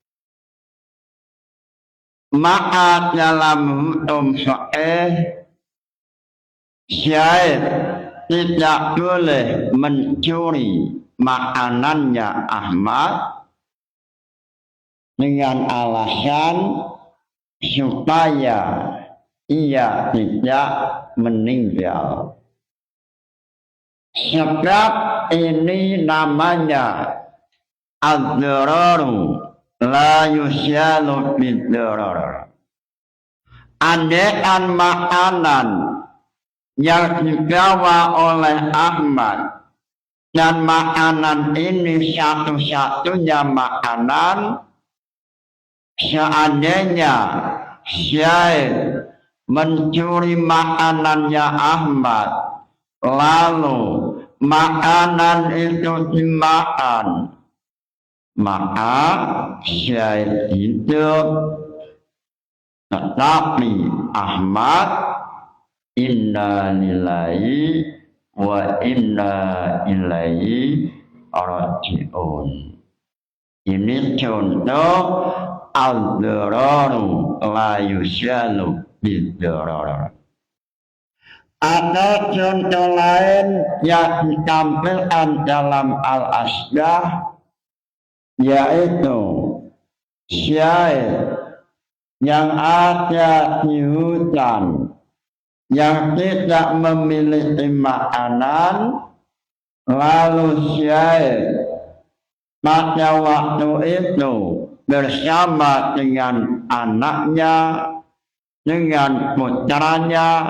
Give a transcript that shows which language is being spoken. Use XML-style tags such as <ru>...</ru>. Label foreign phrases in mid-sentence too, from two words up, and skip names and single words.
<id>Maka dalam hukum fiqh syahid tidak boleh mencuri makanannya Ahmad dengan alasan supaya ia tidak meninggal. Sebab ini namanya</id> <ar>الضرر لا يزال بالضرر.</ar> <id>Andaikan makanan yang dibawa oleh Ahmad, dan makanan ini satu-satunya makanan. Seandainya Syekh mencuri makanannya Ahmad, lalu makanan itu dimakan, maka Syekh hidup. Tetapi Ahmad,</id> <ar>إنا لله وإنا إليه راجعون.</ar> <id>Ini contoh</id> <ar>الضرر لا يزال بالضرر.</ar> <id>Ada contoh lain yang ditampilkan dalam Al-Asbah, yaitu Syekh yang ada di hutan, yang tidak memiliki makanan, lalu Syekh pada waktu itu bersama dengan anaknya, dengan putranya.</id>